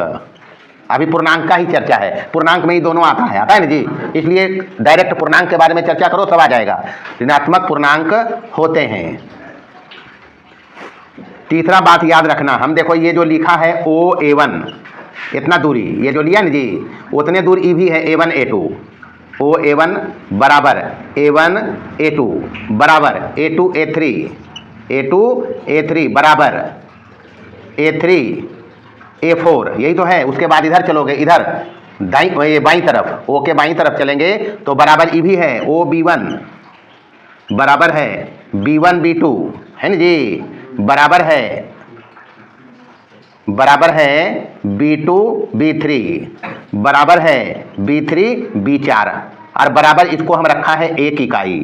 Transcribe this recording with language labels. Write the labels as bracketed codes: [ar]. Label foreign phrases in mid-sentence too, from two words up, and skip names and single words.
[hi] अभी पूर्णांक का ही चर्चा है, पूर्णांक में ही दोनों आता है ना जी, इसलिए डायरेक्ट पूर्णांक के बारे में चर्चा करो सब आ जाएगा। ऋणात्मक पूर्णांक होते हैं। तीसरा बात याद रखना, हम देखो ये जो लिखा है OA1, इतना दूरी ये जो लिया ना जी, उतने दूर ई भी है A1 A2। OA1 बराबर A1 A2 बराबर A2 A3, A2 A3 बराबर A3 A4। यही तो है। उसके बाद इधर चलोगे, इधर दाईं बाईं तरफ, O के बाईं तरफ चलेंगे तो बराबर ई भी है OB1 बराबर है B1 B2, है ना जी, बराबर है B2 B3 बराबर है B3 B4 और बराबर इसको हम रखा है 1 इकाई।